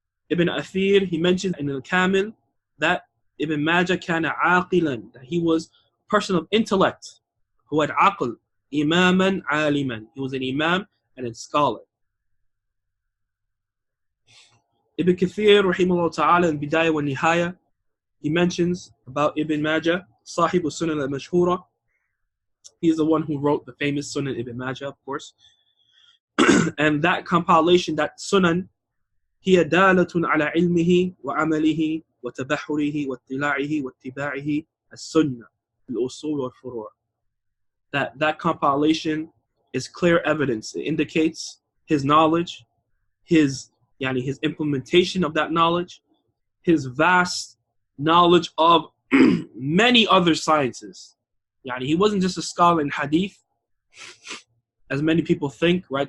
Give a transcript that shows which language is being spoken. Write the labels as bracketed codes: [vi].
[en] Ibn Athir, he mentioned in al-Kamil that Ibn Maajah [ar] kana aqilan, [en] that he was a person of intellect, who had aql, [ar] imaman aliman, [en] he was an imam and a scholar. Ibn Kathir, rahimahullah ta'ala, in Bidayah wa Nihaya, he mentions about Ibn Maajah, Sahib al-Sunan al-Mashhura, He's the one who wrote the famous Sunan of Ibn Maajah, of course. And that compilation, that Sunan, [ar] هي دالة على علمه وعمله وتبحره واطلاعه واتباعه السنة الأصول والفروع. [en] That compilation is clear evidence. It indicates his knowledge, his implementation of that knowledge, his vast knowledge of many other sciences. He wasn't just a scholar in hadith, as many people think, right?